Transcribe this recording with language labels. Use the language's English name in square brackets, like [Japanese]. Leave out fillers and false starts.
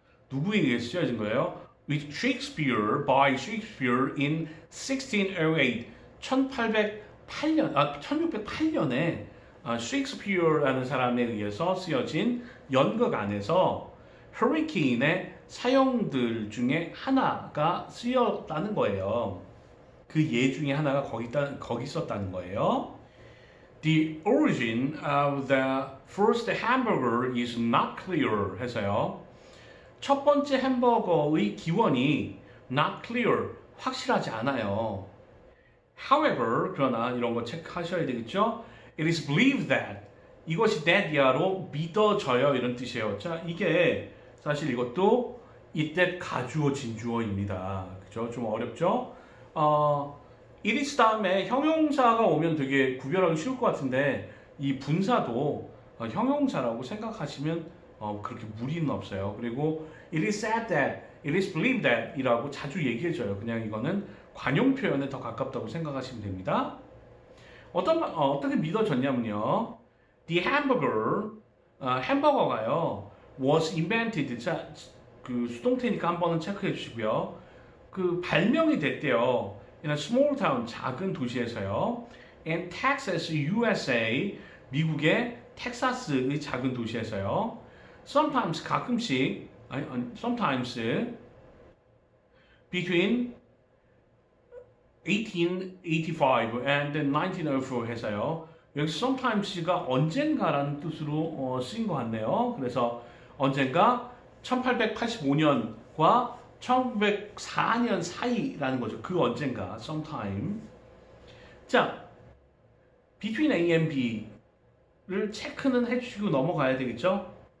[Korean] 누구에게 쓰여진 거예요? [English] With Shakespeare, by Shakespeare in 1608, [Korean] 1608년에 셰익스피어라는 사람에 의해서 쓰여진 연극 안에서 hurricane의 사용들 중에 하나가 쓰였다는 거예요. 그 예 중에 하나가 거기 있었다는 거예요. [English] The origin of the first hamburger is not clear 해서요. [Korean] 첫 번째 햄버거의 기원이 [English] not clear, [Korean] 확실하지 않아요. However, 그러나 이런 거 체크하셔야 되겠죠? [English] It is believed that, [Korean] 이것이 that야로 믿어져요, 이런 뜻이에요. 자, 이게 사실 이것도 이때 가주어 진주어입니다. 그죠? 좀 어렵죠? it is 다음에 형용사가 오면 되게 구별하기 쉬울 것 같은데 이 분사도 형용사라고 생각하시면 그렇게 무리는 없어요. 그리고 [English] it is said that, it is believed that [Korean] 이라고 자주 얘기해줘요. 그냥 이거는 관용 표현에 더 가깝다고 생각하시면 됩니다. 어떻게 믿어졌냐면요. [English] The hamburger, [Korean] 햄버거가요. [English] was invented. [Korean] 자, 그 수동태니까 한 번은 체크해 주시고요. 그 발명이 됐대요. [English] in a small town, [Korean] 작은 도시에서요. [English] in Texas, USA, [Korean] 미국의 텍사스의 작은 도시에서요. [English] Sometimes, [Korean] 가끔씩, [English] sometimes, between 1885 and 1904 해서요. [Korean] 여기 sometimes가 언젠가라는 뜻으로 쓰인 것 같네요. 그래서 언젠가 1885년과 1904년 사이라는 거죠. 그 언젠가, sometime. 자, [English] between A and B [Korean] 를 체크는 해주시고 넘어가야 되겠죠?